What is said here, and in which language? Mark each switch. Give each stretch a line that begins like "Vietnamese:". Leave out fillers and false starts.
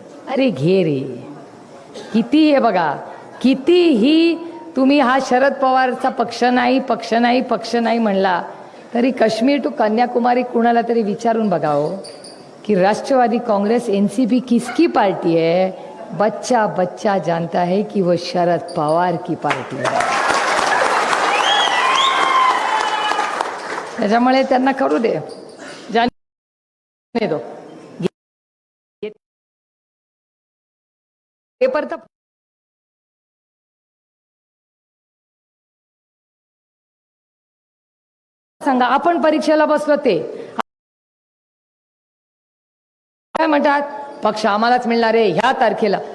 Marathi: अरे घे रे, किती हे बघा, कितीही तुम्ही हा शरद पवारचा पक्ष नाही म्हणला तरी काश्मीर टू कन्याकुमारी कुणाला तरी विचारून बघाओ
Hindi: कि राष्ट्रवादी कांग्रेस एनसीपी किसकी पार्टी है. बच्चा बच्चा जानता है कि वो शरद पवार की पार्टी है.
Marathi: त्याच्यामुळे त्यांना करू दे,
Hindi: जाने दो.
Marathi: पेपर तर सांगा, आपण परीक्षेला बसलो ते काय म्हणतात, पक्ष आम्हालाच मिळणार आहे ह्या तारखेला.